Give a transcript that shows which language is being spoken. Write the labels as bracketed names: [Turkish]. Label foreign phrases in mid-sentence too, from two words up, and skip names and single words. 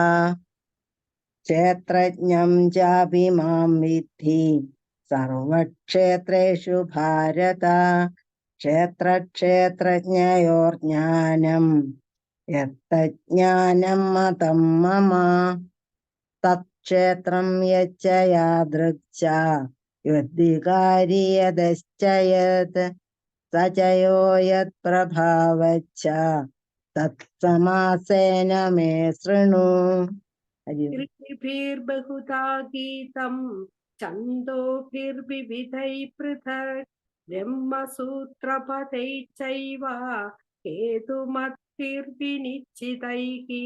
[Sanskrit] ക്ഷേത്രജ്ഞം ചാപി മാം വിദ്ധി സർവക്ഷേത്രേഷു ഭാരത. ക്ഷേത്രജ്ഞയോർജ്ഞാനം യത്തജ്ഞാനം മതം മമ. തത്ക്ഷേത്രം യച്ച യാദൃച്ഛ യദ്വികാരി യദശ്ച യത് സ ച യോ യത് പ്രഭാവച്ഛ തത്സമാസേന മേ ശൃണു. ഋഷിഭിർബഹുധാ ഗീതം ഛന്ദോഭിർവിവിധൈ പൃഥക്. ബ്രഹ്മസൂത്രപദൈശ്ചൈവ ഹേതുമദ്ഭിർവിനിശ്ചിതൈഃ.